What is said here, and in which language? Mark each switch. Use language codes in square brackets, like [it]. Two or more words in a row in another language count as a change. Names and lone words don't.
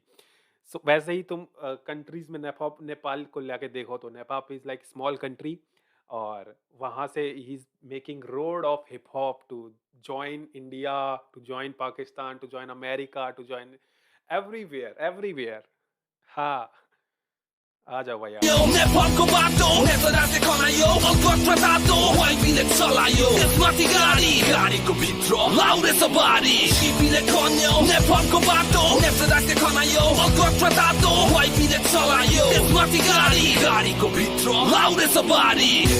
[hi] सो वैसे ही तुम कंट्रीज़ में नेपाल को लेके देखो तो [en] Nepal is like small country, [hi] और वहाँ से ही [en] is making road of hip hop to join India, to join Pakistan, to join America, to join everywhere. [hi] हाँ, आ जाओ भैया. [ne] नेपालको बाटो नेताले खनायो अलकत्रा वाइफीले चलायो त्यसमाथि गाडीको भित्र लाउरे सवारी शिपीले खन्यो नेपालको बाटो नेताले खनायो अलकत्रा वाइफीले चलायो त्यसमाथि गाडीको भित्र लाउरे सवारी